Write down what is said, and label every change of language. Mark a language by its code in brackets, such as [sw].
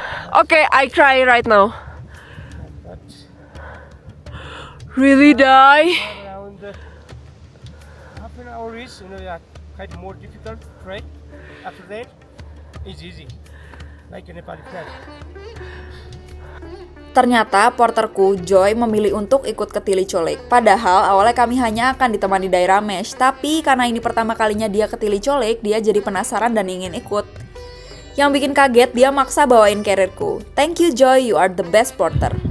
[en] Okay, I cry right now. Really, Dai? Around half an hour is, quite more difficult, right? After that, it's easy, like a Nepali flag. [id] Ternyata porterku, Joy, memilih untuk ikut ke Tilicho Lake. Padahal awalnya kami hanya akan ditemani Dai Ramesh, tapi karena ini pertama kalinya dia ke Tilicho Lake, dia jadi penasaran dan ingin ikut. Yang bikin kaget, dia maksa bawain carrierku. [en] Thank you Joy, you are the best porter.